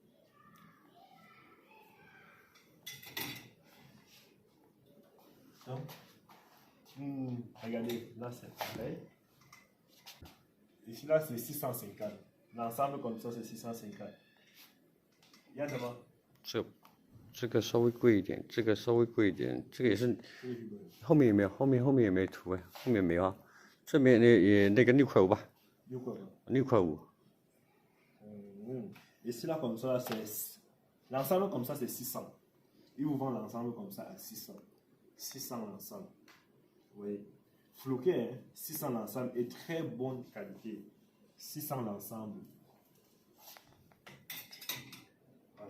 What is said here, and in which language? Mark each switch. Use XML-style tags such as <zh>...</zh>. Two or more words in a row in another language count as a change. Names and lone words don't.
<fr>Donc, regardez, là c'est pareil. Ici là c'est 650. L'ensemble comme ça c'est 650. Il y a什么？</fr> <zh>这个稍微贵一点，这个稍微贵一点，这个也是。后面有没有？后面也没图哎，后面没有啊。这边那个6.5块吧。6.5。</zh> <fr>Ici là comme ça c'est l'ensemble comme ça c'est 600. Ils vous vendent l'ensemble comme ça à 600. 600 l'ensemble. Oui. Floqué, hein? 600 l'ensemble et très bonne qualité. 600 l'ensemble. Voilà.</fr>